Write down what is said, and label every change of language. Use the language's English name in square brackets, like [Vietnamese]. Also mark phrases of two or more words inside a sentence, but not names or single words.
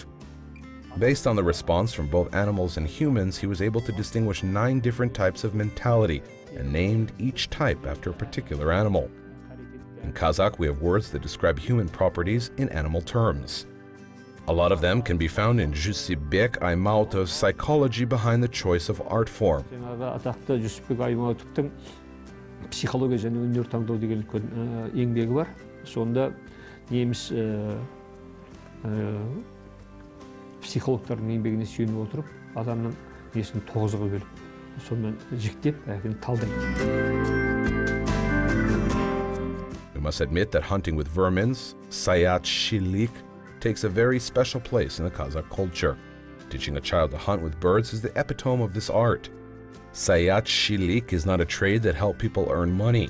[English] Based on the response from both animals and humans, he was able to distinguish 9 different types of mentality and named each type after a particular animal. In Kazakh, we have words that describe human properties in animal terms. A lot of them can be found in Jibek Aymatov's psychology behind the choice of art form. [Kazakh] Атақты Jibek Aymatovтың психология және өнер таңдау деген үлкен еңбегі бар. Сонда неміс психологтардың еңбегіне сүйеніп отырып, адамның несін 9-ға бөліп, сонымен жіктеп, талдайды. [English] We must admit that hunting with vermins, sayat-shilik, takes a very special place in the Kazakh culture. Teaching a child to hunt with birds is the epitome of this art. Sayat-shilik is not a trade that helped people earn money.